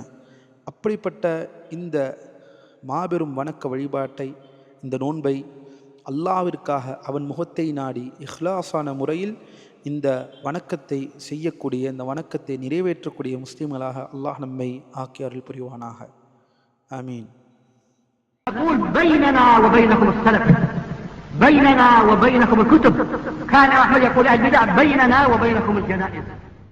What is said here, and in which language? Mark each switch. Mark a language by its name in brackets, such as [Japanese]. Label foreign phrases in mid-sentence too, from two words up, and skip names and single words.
[Tamil] அப்படிப்பட்ட இந்த மாபெரும் வணக்க வழிபாட்டை, இந்த நோன்பை அல்லாஹ்விற்காக அவன் முகத்தை நாடி இஹ்லாஸான முறையில் இந்த வணக்கத்தை செய்யக்கூடிய, இந்த வணக்கத்தை நிறைவேற்றக்கூடிய முஸ்லிம்களாக அல்லாஹ் நம்மை ஆக்கி அருள் புரிவானாக. ஆமீன். [Arabic] بيننا وبينكم السلف، بيننا وبينكم الكتب. كان أحمد يقول البدع بيننا وبينكم الجنائز.